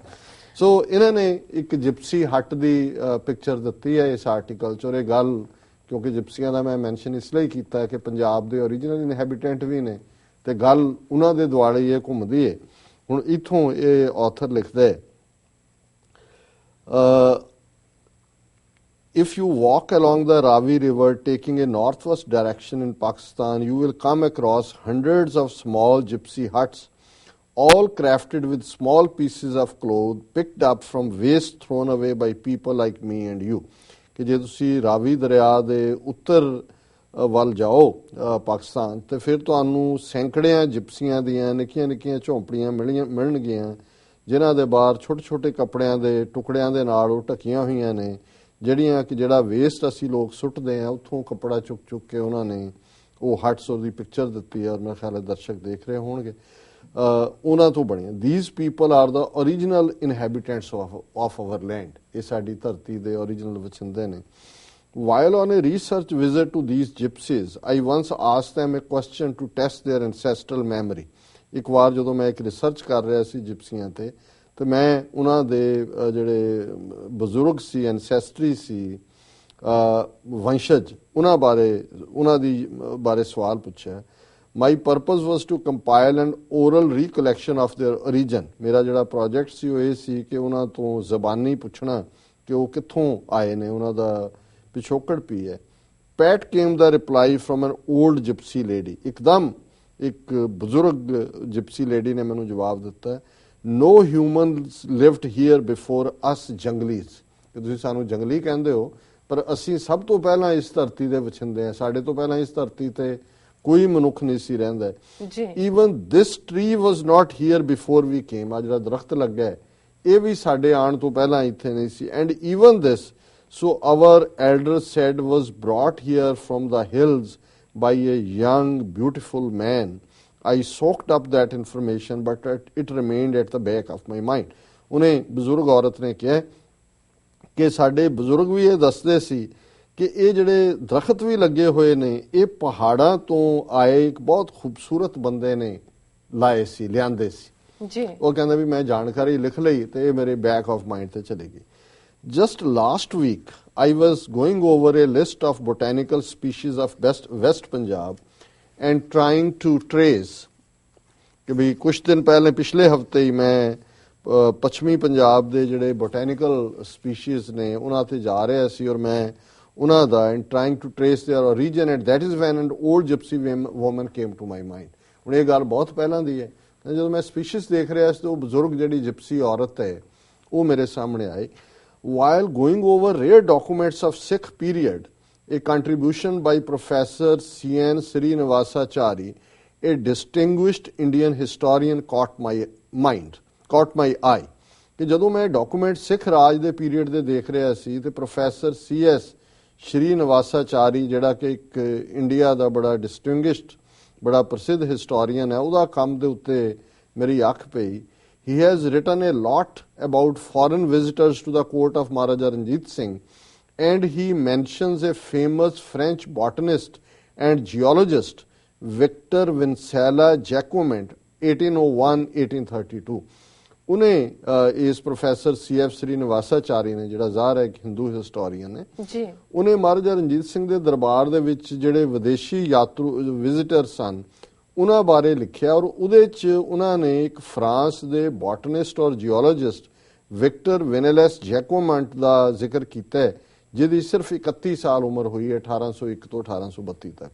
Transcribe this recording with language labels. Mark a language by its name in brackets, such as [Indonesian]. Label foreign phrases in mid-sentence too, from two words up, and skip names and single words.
[Punjabi] ਸੋ ਇਹਨਾਂ ਨੇ ਇੱਕ [English] gypsy hut [Punjabi] ਦੀ ਪਿਕਚਰ ਦਿੱਤੀ ਹੈ ਇਸ ਆਰਟੀਕਲ 'ਚ। ਔਰ ਇਹ ਗੱਲ ਕਿਉਂਕਿ ਜਿਪਸੀਆਂ ਦਾ ਮੈਂ ਮੈਂਸ਼ਨ ਇਸ ਲਈ ਕੀਤਾ ਹੈ ਕਿ ਪੰਜਾਬ ਦੇ [English] original inhabitant [Punjabi] ਵੀ ਨੇ ਤੇ ਗੱਲ ਉਹਨਾਂ ਦੇ ਦੁਆਲੇ ਇਹ ਘੁੰਮਦੀ ਹੈ। ਹੁਣ ਇੱਥੋਂ ਇਹ ਆਥਰ ਲਿਖਦਾ ਹੈ, [English] if you walk along the Ravi River taking a northwest direction in Pakistan, you will come across hundreds of small gypsy huts, all crafted with small pieces of cloth picked up from waste thrown away by people like me and you. [Punjabi] ਕਿ ਜੇ ਤੁਸੀਂ ਰਾਵੀ ਦਰਿਆ ਦੇ ਉੱਤਰ ਵੱਲ ਜਾਓ ਪਾਕਿਸਤਾਨ, ਤੇ ਫਿਰ ਤੁਹਾਨੂੰ ਸੈਂਕੜਿਆਂ ਜਿਪਸੀਆਂ ਦੀਆਂ ਨਿੱਕੀਆਂ ਝੌਂਪੜੀਆਂ ਮਿਲਣਗੀਆਂ, ਜਿਨ੍ਹਾਂ ਦੇ ਬਾਹਰ ਛੋਟੇ ਕੱਪੜਿਆਂ ਦੇ ਟੁਕੜਿਆਂ ਦੇ ਨਾਲ ਉਹ ਢਕੀਆਂ ਹੋਈਆਂ ਨੇ, ਜਿਹੜੀਆਂ ਕਿ ਜਿਹੜਾ ਵੇਸਟ ਅਸੀਂ ਲੋਕ ਸੁੱਟਦੇ ਹਾਂ ਉੱਥੋਂ ਕੱਪੜਾ ਚੁੱਕ ਕੇ ਉਹਨਾਂ ਨੇ ਉਹ ਹਟਸ ਦੀ ਪਿਕਚਰ ਦਿੱਤੀ ਹੈ, ਔਰ ਮੇਰੇ ਖਿਆਲ ਹੈ ਦਰਸ਼ਕ ਦੇਖ ਰਹੇ ਹੋਣਗੇ, ਉਹਨਾਂ ਤੋਂ ਬਣੀਆਂ। [English] These people are the original inhabitants of our land, [Punjabi] ਇਹ ਸਾਡੀ ਧਰਤੀ ਦੇ ਓਰੀਜਨਲ ਵਸਿੰਦੇ ਨੇ। [English] While on a research visit to these gypsies, I once asked them a question to test their ancestral memory. [Punjabi] ਇੱਕ ਵਾਰ ਜਦੋਂ ਮੈਂ ਇੱਕ ਰਿਸਰਚ ਕਰ ਰਿਹਾ ਸੀ ਜਿਪਸੀਆਂ ਤੇ ਮੈਂ ਉਹਨਾਂ ਦੇ ਜਿਹੜੇ ਬਜ਼ੁਰਗ ਸੀ, ਐਨਸੈਸਟਰੀ ਸੀ, ਵੰਸ਼ਜ, ਉਹਨਾਂ ਦੀ ਬਾਰੇ ਸਵਾਲ ਪੁੱਛਿਆ। [English] My purpose was to compile an oral recollection of their origin. [Punjabi] ਮੇਰਾ ਜਿਹੜਾ ਪ੍ਰੋਜੈਕਟ ਸੀ ਉਹ ਇਹ ਸੀ ਕਿ ਉਹਨਾਂ ਤੋਂ ਜ਼ਬਾਨੀ ਪੁੱਛਣਾ ਕਿ ਉਹ ਕਿੱਥੋਂ ਆਏ ਨੇ, ਉਹਨਾਂ ਦਾ ਪਿਛੋਕੜ ਕੀ ਹੈ। [English] Pat came the reply from an old gypsy lady. [Punjabi] ਇੱਕਦਮ ਇੱਕ ਬਜ਼ੁਰਗ [English] gypsy lady [Punjabi] ਨੇ ਮੈਨੂੰ ਜਵਾਬ ਦਿੱਤਾ, [English] No humans lived here before us junglis. [Punjabi] ਕਿ ਤੁਸੀਂ ਸਾਨੂੰ ਜੰਗਲੀ ਕਹਿੰਦੇ ਹੋ, ਪਰ ਅਸੀਂ ਸਭ ਤੋਂ ਪਹਿਲਾਂ ਇਸ ਧਰਤੀ ਦੇ ਵਸਿੰਦੇ ਹਾਂ, ਸਾਡੇ ਤੋਂ ਪਹਿਲਾਂ ਇਸ ਧਰਤੀ ਤੇ ਕੋਈ ਮਨੁੱਖ ਨਹੀਂ ਸੀ ਰਹਿੰਦਾ। [English] Even this tree was not here before we came. [Punjabi] ਆ ਜਿਹੜਾ ਦਰਖਤ ਲੱਗਾ ਇਹ ਵੀ ਸਾਡੇ ਆਉਣ ਤੋਂ ਪਹਿਲਾਂ ਇੱਥੇ ਨਹੀਂ ਸੀ। [English] And even this, so our elders said, was brought here from the hills by a young beautiful man. I soaked up that information, but it remained at the back of my mind. [Punjabi] ਉਹਨੇ ਬਜ਼ੁਰਗ ਔਰਤ ਨੇ ਕਿਹਾ ਕਿ ਸਾਡੇ ਬਜ਼ੁਰਗ ਵੀ ਇਹ ਦੱਸਦੇ ਸੀ ਕਿ ਇਹ ਜਿਹੜੇ ਦਰਖਤ ਵੀ ਲੱਗੇ ਹੋਏ ਨੇ ਇਹ ਪਹਾੜਾਂ ਤੋਂ ਆਏ ਇੱਕ ਬਹੁਤ ਖੂਬਸੂਰਤ ਬੰਦੇ ਨੇ ਲਾਏ ਸੀ, ਲਿਆਂਦੇ ਸੀ ਜੀ। ਉਹ ਕਹਿੰਦਾ ਵੀ ਮੈਂ ਜਾਣਕਾਰੀ ਲਿਖ ਲਈ ਤੇ ਇਹ ਮੇਰੇ [English] back of mind [Punjabi] ਤੇ ਚਲੀ ਗਈ। [English] Just last week, I was going over a list of botanical species of West Punjab and trying to trace [Punjabi] ਕਿ ਵੀ ਕੁਝ ਦਿਨ ਪਹਿਲੇ ਪਿਛਲੇ ਹਫਤੇ ਹੀ ਮੈਂ ਪੱਛਮੀ ਪੰਜਾਬ ਦੇ ਜਿਹੜੇ ਬੋਟੈਨੀਕਲ ਸਪੀਸ਼ੀਜ਼ ਨੇ ਉਹਨਾਂ ਤੇ ਜਾ ਰਿਹਾ ਸੀ, ਔਰ ਮੈਂ ਉਹਨਾਂ ਦਾ [English] and trying to trace their origin, and that is when an old gypsy woman came to my mind. [Punjabi] ਹੁਣ ਇਹ ਗੱਲ ਬਹੁਤ ਪਹਿਲਾਂ ਦੀ ਹੈ। ਜਦੋਂ ਮੈਂ ਸਪੀਸ਼ੀਜ਼ ਦੇਖ ਰਿਹਾ ਸੀ ਤਾਂ ਉਹ ਬਜ਼ੁਰਗ ਜਿਹੜੀ ਜਿਪਸੀ ਔਰਤ ਹੈ ਉਹ ਮੇਰੇ ਸਾਹਮਣੇ ਆਈ। [English] While going over rare documents of Sikh period, a contribution by Professor C.N. Srinivasachari, a distinguished Indian historian, caught my eye. [Punjabi] ਕਿ ਜਦੋਂ ਮੈਂ ਡਾਕੂਮੈਂਟ ਸਿੱਖ ਰਾਜ ਦੇ ਪੀਰੀਅਡ ਦੇ ਦੇਖ ਰਿਹਾ ਸੀ ਤੇ ਪ੍ਰੋਫੈਸਰ C.S. ਸ਼੍ਰੀਨਿਵਾਸਾਚਾਰੀ ਜਿਹੜਾ ਕਿ ਇੱਕ ਇੰਡੀਆ ਦਾ ਬੜਾ ਡਿਸਟਿੰਗੁਇਸ਼ਡ ਬੜਾ ਪ੍ਰਸਿੱਧ ਹਿਸਟੋਰੀਅਨ ਹੈ, ਉਹਦਾ ਕੰਮ ਦੇ ਉੱਤੇ ਮੇਰੀ ਅੱਖ ਪਈ। [English] He has written a lot about foreign visitors to the court of Maharaja Ranjit Singh, and he mentions a famous French botanist and geologist, Victor Vincela Jacquement, 1801-1832. [Punjabi] ਉਹਨੇ ਇਸ ਪ੍ਰੋਫੈਸਰ C.F. ਸ੍ਰੀਨਿਵਾਸਾਚਾਰੀ ਨੇ ਜਿਹੜਾ ਜ਼ਾਹਰ ਹੈ ਇੱਕ ਹਿੰਦੂ ਹਿਸਟੋਰੀਅਨ ਹੈ ਜੀ, ਉਹਨੇ ਮਹਾਰਾਜਾ ਰਣਜੀਤ ਸਿੰਘ ਦੇ ਦਰਬਾਰ ਦੇ ਵਿੱਚ ਜਿਹੜੇ ਵਿਦੇਸ਼ੀ ਯਾਤਰੂ ਵਿਜ਼ਿਟਰ ਸਨ ਉਹਨਾਂ ਬਾਰੇ ਲਿਖਿਆ ਔਰ ਉਹਦੇ 'ਚ ਉਹਨਾਂ ਨੇ ਇੱਕ ਫਰਾਂਸ ਦੇ ਬੋਟਨਿਸਟ ਔਰ ਜਿਓਲੋਜਿਸਟ ਵਿਕਟਰ ਵਿਨੇਲਸ ਜੈਕੋਮੰਟ ਦਾ ਜ਼ਿਕਰ ਕੀਤਾ ਹੈ, ਜਿਹਦੀ ਸਿਰਫ 31 ਸਾਲ ਉਮਰ ਹੋਈ ਹੈ 1801 ਤੋਂ 1832 ਤੱਕ।